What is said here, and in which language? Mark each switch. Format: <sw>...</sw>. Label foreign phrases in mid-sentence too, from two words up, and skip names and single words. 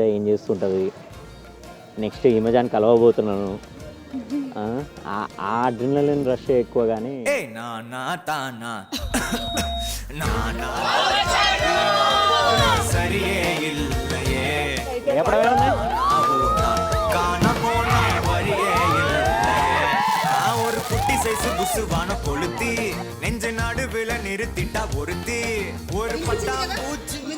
<te>చేస్తుంటుంది. నెక్స్ట్ హిమజాన్ కలవబోతున్నాను. ఆ</te> <en>adrenaline rush</en> <te>ఎక్కువ కానీ</te> <ta>புசுவான கொளுத்தி நெஞ்ச நடுவில் நிறுத்திட்டா ஒருத்தி ஒரு பட்டா பூச்சி</ta>